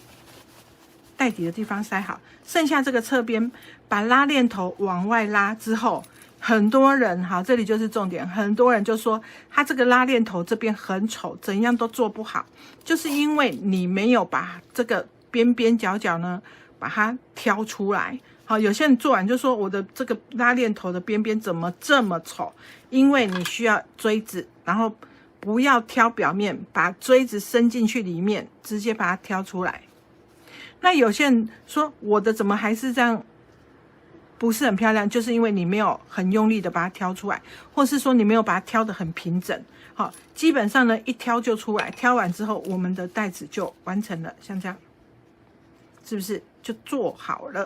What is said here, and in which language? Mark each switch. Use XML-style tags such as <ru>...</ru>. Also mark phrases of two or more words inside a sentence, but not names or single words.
<zh>袋底的地方塞好，剩下這個側邊把拉鏈頭往外拉之後，很多人這裡就是重點，很多人就說他這個拉鏈頭這邊很醜，怎樣都做不好，就是因為你沒有把這個邊邊角角呢把它挑出來。好，有些人做完就說我的這個拉鏈頭的邊邊怎麼這麼醜？因為你需要錐子，然後不要挑表面，把錐子伸進去裡面，直接把它挑出來。那有些人說我的怎麼還是這樣，不是很漂亮，就是因為你沒有很用力的把它挑出來，或是說你沒有把它挑得很平整。好，基本上呢一挑就出來，挑完之後我們的袋子就完成了，像這樣，是不是就做好了？</zh>